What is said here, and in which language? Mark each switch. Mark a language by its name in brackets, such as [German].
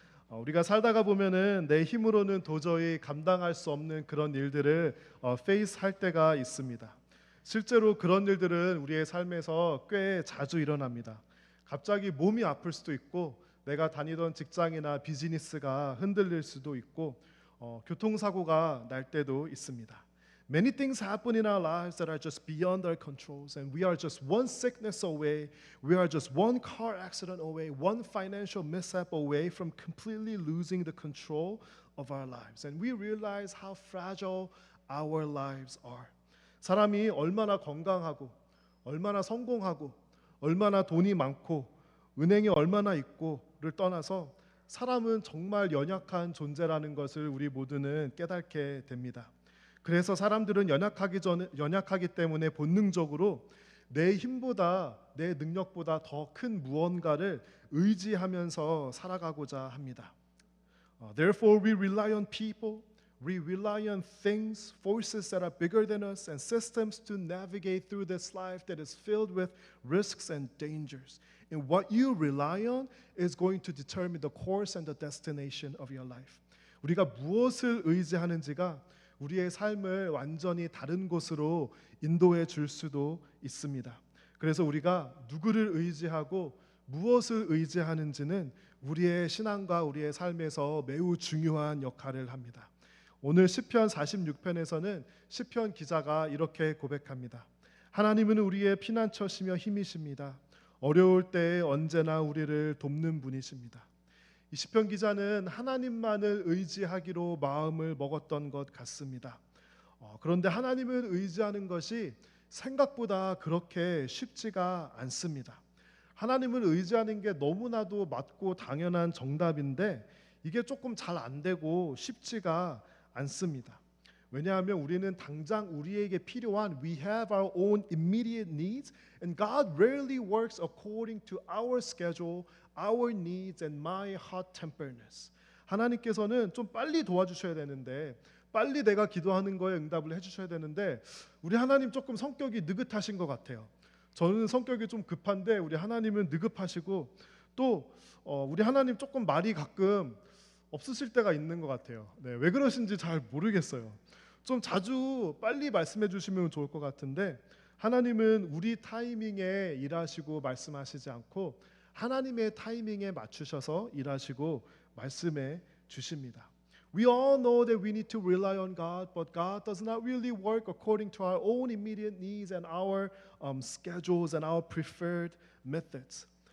[Korean] 우리가 살다가 보면은 내 힘으로는 도저히 감당할 수 없는 그런 일들을 페이스할 때가 있습니다. 실제로 그런 일들은 우리의 삶에서 꽤 자주 일어납니다. 갑자기 몸이 아플 수도 있고, 내가 다니던 직장이나 비즈니스가 흔들릴 수도 있고, 교통사고가 날 때도 있습니다. [English] Many things happen in our lives that are just beyond our controls, and we are just one sickness away, we are just one car accident away, one financial mishap away from completely losing the control of our lives. And we realize how fragile our lives are. [Korean] 사람이 얼마나 건강하고, 얼마나 성공하고, 얼마나 돈이 많고, 은행이 얼마나 있고를 떠나서 사람은 정말 연약한 존재라는 것을 우리 모두는 깨닫게 됩니다. 그래서 사람들은 연약하기 때문에 본능적으로 내 힘보다, 내 능력보다 더 큰 무언가를 의지하면서 살아가고자 합니다. [English] Therefore we rely on people, we rely on things, forces that are bigger than us, and systems to navigate through this life that is filled with risks and dangers. And what you rely on is going to determine the course and the destination of your life. [Korean] 우리가 무엇을 의지하는지가 우리의 삶을 완전히 다른 곳으로 인도해 줄 수도 있습니다. 그래서 우리가 누구를 의지하고 무엇을 의지하는지는 우리의 신앙과 우리의 삶에서 매우 중요한 역할을 합니다. 오늘 시편 46편에서는 시편 기자가 이렇게 고백합니다. 하나님은 우리의 피난처시며 힘이십니다. 어려울 때에 언제나 우리를 돕는 분이십니다. 이 시편 기자는 하나님만을 의지하기로 마음을 먹었던 것 같습니다. 그런데 하나님을 의지하는 것이 생각보다 그렇게 쉽지가 않습니다. 하나님을 의지하는 게 너무나도 맞고 당연한 정답인데 이게 조금 잘 안 되고 쉽지가 않습니다. 왜냐하면 우리는 당장 우리에게 필요한 [English] we have our own immediate needs and God rarely works according to our schedule, our needs and my hot-temperedness. [Korean] 하나님께서는 좀 빨리 도와주셔야 되는데 빨리 내가 기도하는 거에 응답을 해주셔야 되는데 우리 하나님 조금 성격이 느긋하신 것 같아요. 저는 성격이 좀 급한데 우리 하나님은 느긋하시고 또 우리 하나님 조금 말이 가끔 없으실 때가 있는 것 같아요. 네, 왜 그러신지 잘 모르겠어요. 좀 자주 빨리 말씀해 주시면 좋을 것 같은데 하나님은 우리 타이밍에 일하시고 말씀하시지 않고 하나님의 타이밍에 맞추셔서 일하시고 말씀해 주십니다. [English] We all know that we need to rely on God, but God does not really work according to our own immediate needs and our schedules and our preferred methods.